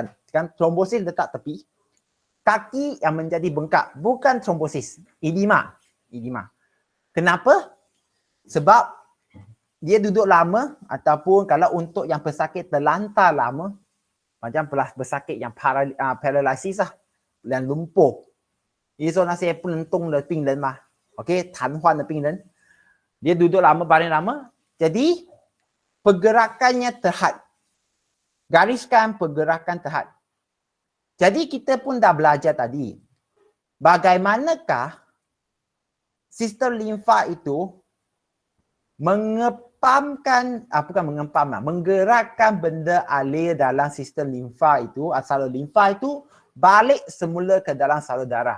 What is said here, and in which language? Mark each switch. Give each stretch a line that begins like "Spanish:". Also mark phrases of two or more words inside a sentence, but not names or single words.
Malay: Kan trombosis letak tepi. Kaki yang menjadi bengkak, bukan trombosis, edema. Kenapa? Sebab dia duduk lama ataupun kalau untuk yang pesakit terlantar lama, macam pesakit yang paralysis dan lumpuh.
Chinese: 也就是说那些不能动的病人嘛 ，OK， 瘫痪的病人，
Malay: dia duduk lama, baring lama, jadi pergerakannya terhad. Gariskan pergerakan terhad. Jadi kita pun dah belajar tadi, bagaimanakah sistem limfa itu menggerakkan benda alir dalam sistem limfa itu, salur limfa itu balik semula ke dalam salur darah.